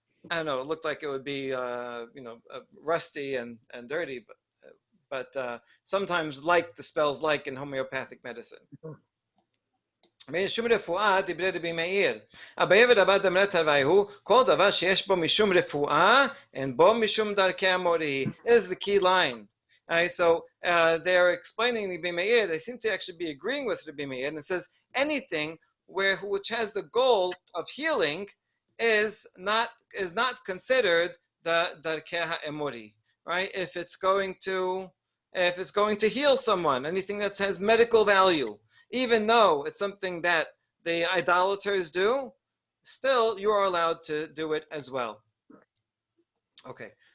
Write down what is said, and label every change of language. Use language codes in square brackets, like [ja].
[en] I don't know, it looked like it would be rusty and dirty, but sometimes like dispels like in homeopathic medicine. [he] ואין שום רפואה דברי רבי מאיר. אביי ורבא דאמרת הוויהו, כל דבר שיש בו משום רפואה, אין בו משום דרכי המורי. [en] Is the key line. So they're explaining Rabbi Meir, they seem to actually be agreeing with Rabbi Meir, and it says anything which has the goal of healing is not considered the darkei ha'emori, right? If it's going to heal someone, anything that has medical value, even though it's something that the idolaters do, still you are allowed to do it as well. Okay.